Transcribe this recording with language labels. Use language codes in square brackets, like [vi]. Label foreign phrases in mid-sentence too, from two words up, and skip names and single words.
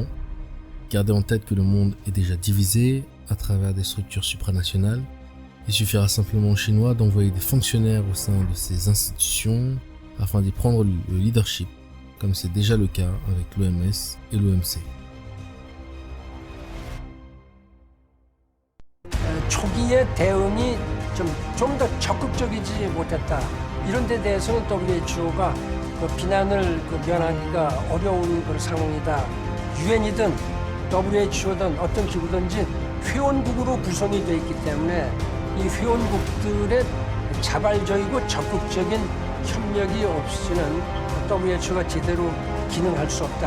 [fr] Gardez en tête que le monde est déjà divisé à travers des structures supranationales. Il suffira simplement aux Chinois d'envoyer des fonctionnaires au sein de ces institutions afin d'y prendre le leadership, comme c'est déjà le cas avec l'OMS et l'OMC. [ko] 초기의 대응이 좀 더 적극적이지 못했다. 이런 데 대해서는 WHO가 비난을 면하기가 어려운 상황이다. 유엔이든 WHO든 어떤 기구든지 회원국으로 구성이 되어 있기 때문에 이 회원국들의 자발적이고 적극적인 협력이 없이는 WHO가 제대로 기능할 수 없다.